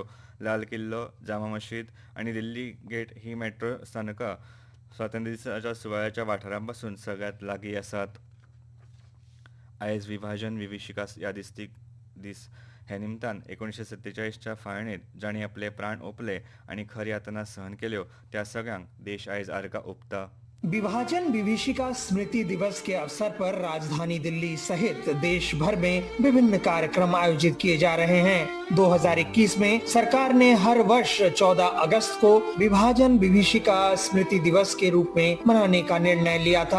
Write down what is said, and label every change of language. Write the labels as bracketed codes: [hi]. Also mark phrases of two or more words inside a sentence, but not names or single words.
[kok] लाल किल्लो, जामा मशीद आनी दिल्ली गेट ही मेट्रो स्थानकां स्वातंत्र्य दिसाच्या सुवाळ्याच्या वाठारांपासून सगळ्यांत लागीं आसात. आयज विभाजन विभीषिका यादिस्तीक दीस. हे निमतान 1947च्या फाळणेंत जांणी आपले प्राण ओंपले आनी खर यातना सहन केल्यो त्या सगळ्यांक देश आयज आर्गां ओंपता. [hi] विभाजन विभीषिका स्मृति दिवस के अवसर पर राजधानी दिल्ली सहित देश भर में विभिन्न कार्यक्रम आयोजित किए जा रहे हैं। 2021 में सरकार ने हर वर्ष 14 अगस्त को विभाजन विभीषिका स्मृति दिवस के रूप में मनाने का निर्णय लिया था।